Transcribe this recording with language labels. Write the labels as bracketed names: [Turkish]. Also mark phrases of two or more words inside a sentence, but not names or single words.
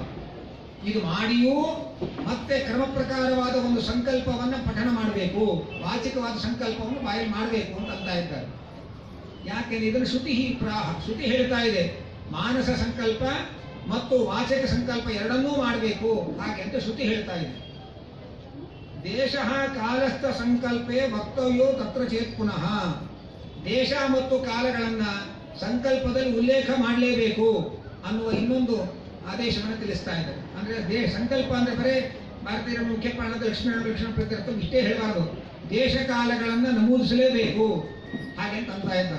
[Kannada] ಇದು ಮಾಡಿಯೂ ಮತ್ತೆ ಕ್ರಮ ಪ್ರಕಾರವಾದ ಒಂದು ಸಂಕಲ್ಪವನ್ನು ಪಠನ ಮಾಡಬೇಕು, ವಾಚಿಕವಾದ ಸಂಕಲ್ಪವನ್ನು ಬಾಯಲ್ಲಿ ಮಾಡಬೇಕು ಅಂತ ಇದ್ದಾರೆ. ಯಾಕೆಂದ್ರೆ ಇದನ್ನು ಶ್ರುತಿ ಹೇಳ್ತಾ ಇದೆ, ಮಾನಸ ಸಂಕಲ್ಪ ಮತ್ತು ವಾಚಿಕ ಸಂಕಲ್ಪ ಎರಡನ್ನೂ ಮಾಡಬೇಕು ಹಾಗೆ ಅಂತ ಶ್ರುತಿ ಹೇಳ್ತಾ ಇದೆ. [Sanskrit] ದೇಶ ಕಾಲಸ್ಥ ಸಂಕಲ್ಪೇ ವಕ್ತವ್ಯೋ ತತ್ರ ಚೇತ್ ಪುನಃ. [Kannada] ದೇಶ ಮತ್ತು ಕಾಲಗಳನ್ನ ಸಂಕಲ್ಪದಲ್ಲಿ ಉಲ್ಲೇಖ ಮಾಡಲೇಬೇಕು ಅನ್ನುವ ಇನ್ನೊಂದು ಆದೇಶವನ್ನು ತಿಳಿಸ್ತಾ ಇದ್ದಾರೆ. ಅಂದ್ರೆ ಸಂಕಲ್ಪ ಅಂದ್ರೆ ಬರೇ ಭಾರತೀಯರ ಮುಖ್ಯ ಪ್ರಾಣದ ಲಕ್ಷ್ಮಣ ಪ್ರತ್ಯರ್ಥ ಇಷ್ಟೇ ಹೇಳಬಾರದು, ದೇಶ ಕಾಲಗಳನ್ನ ನಮೂದಿಸಲೇಬೇಕು ಹಾಗೆ ಅಂತ ಇದ್ದಾರೆ.